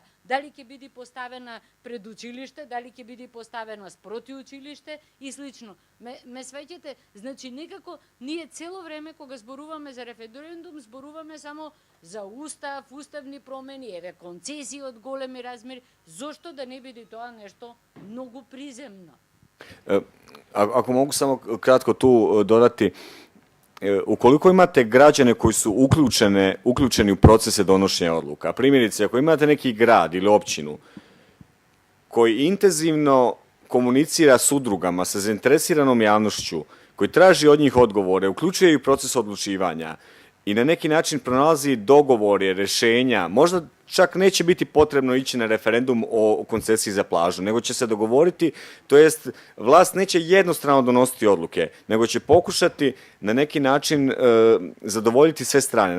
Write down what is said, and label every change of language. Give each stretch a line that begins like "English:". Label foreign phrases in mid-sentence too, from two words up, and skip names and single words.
Macedonian: Дали ќе биде поставена пред училиште, дали ќе биде поставена спроти училиште и слично. Ме свеќате, значи некако ние цело време кога зборуваме за референдум, зборуваме само за устав, уставни промени, еве концесии од големи размери. Зошто да не биде тоа нешто многу приземно?
Croatian: Ako mogu samo kratko tu dodati, ukoliko imate građane koji su uključeni u procese donošenja odluka, primjerice ako imate neki grad ili općinu koji intenzivno komunicira s udrugama, sa zainteresiranom javnošću, koji traži od njih odgovore, uključuje i proces odlučivanja i na neki način pronalazi dogovore, rješenja, možda čak neće biti potrebno ići na referendum o koncesiji za plažu, nego će se dogovoriti, to jest vlast neće jednostrano donositi odluke, nego će pokušati na neki način zadovoljiti sve strane.